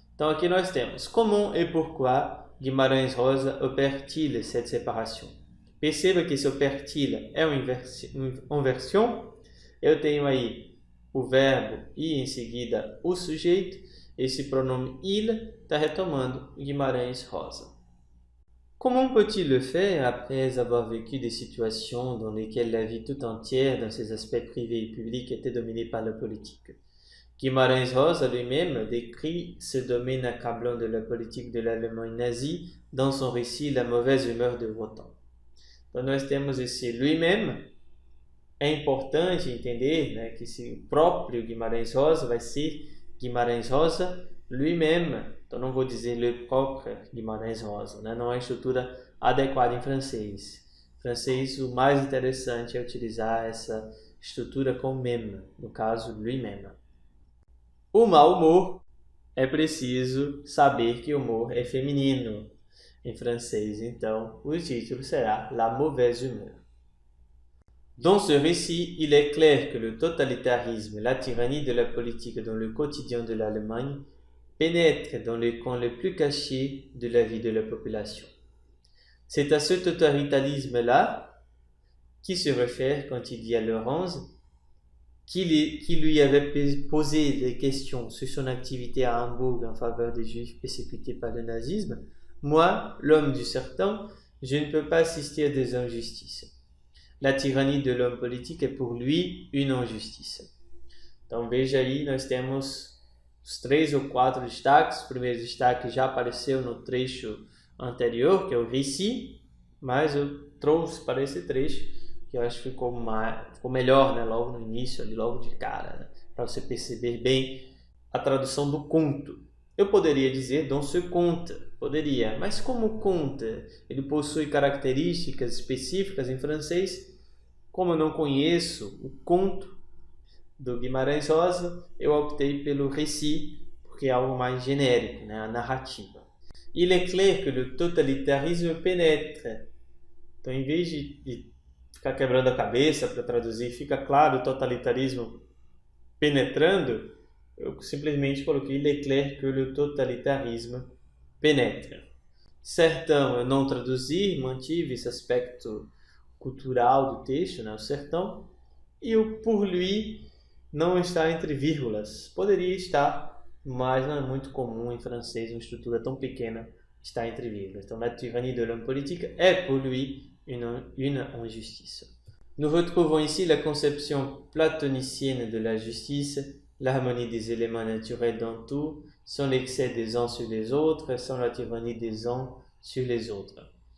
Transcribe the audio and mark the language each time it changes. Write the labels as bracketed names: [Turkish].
[Portuguese] Então aqui nós temos [French] comment et pourquoi Guimarães Rosa opère-t-il cette séparation? [Portuguese] Perceba que esse opère-t-il é uma inversão. Eu tenho aí o verbo e em seguida o sujeito. Esse pronome il está retomando Guimarães Rosa. [French] Comment peut-il le faire après avoir vécu des situations dans lesquelles la vie tout entière, dans ses aspects privés et publics, était dominée par la politique? Guimarães Rosa lui-même décrit ce domaine accablant de la politique de l'Allemagne nazie dans son récit La mauvaise humeur de Wotan. [Portuguese] Então nós temos esse lui-même. É importante entender, né, que esse próprio Guimarães Rosa vai ser Guimarães Rosa lui-même. Então não vou dizer [French] le propre Guimarães Rosa, [Portuguese] né? Não é a estrutura adequada em francês. Em francês, o mais interessante é utilizar essa estrutura com même, no caso, lui-même. O mau humor, é preciso saber que o humor é feminino em francês, então o título será La mauvaise humeur. [French] Dans ce récit, il est clair que le totalitarisme, la tyrannie de la politique dans le quotidien de l'Allemagne pénètre dans les coins les plus cachés de la vie de la population. C'est à ce totalitarisme-là qui se réfère quand il dit à Laurence qui lui avait posé des questions sur son activité à Hambourg en faveur des Juifs persécutés par le nazisme. Moi, l'homme du sertão, je ne peux pas assister à des injustices. La tyrannie de l'homme politique est pour lui une injustice. [Portuguese] Então veja aí, nós temos os 3 ou 4 destaques. O primeiro destaque já apareceu no trecho anterior, que é o récit, mas eu trouxe para esse trecho, que eu acho que ficou melhor, né? Logo no início, ali, logo de cara, né? Para você perceber bem a tradução do conto. Eu poderia dizer [French] dans ce conte, [Portuguese] Poderia, mas como conta? Ele possui características específicas em francês. Como eu não conheço o conto do Guimarães Rosa, eu optei pelo récit, porque é algo mais genérico, né? A narrativa. [French] Il est clair que le totalitarisme pénètre. [Portuguese] Então, em vez de ficar quebrando a cabeça para traduzir, fica claro o totalitarismo penetrando, eu simplesmente coloquei [French] il est clair que le totalitarisme pénètre. [Portuguese] Sertão eu não traduzi, mantive esse aspecto cultural do texto, né, o sertão, e o pour lui não está entre vírgulas. Poderia estar, mas não é muito comum em francês uma estrutura tão pequena estar entre vírgulas. Então, [French] la tyrannie de l'homme politique est pour lui une injustice. Nous retrouvons ici la conception platonicienne de la justice, l'harmonie des éléments naturels dans tout, sans l'excès des uns sur les autres, sans la tyrannie des uns sur les autres.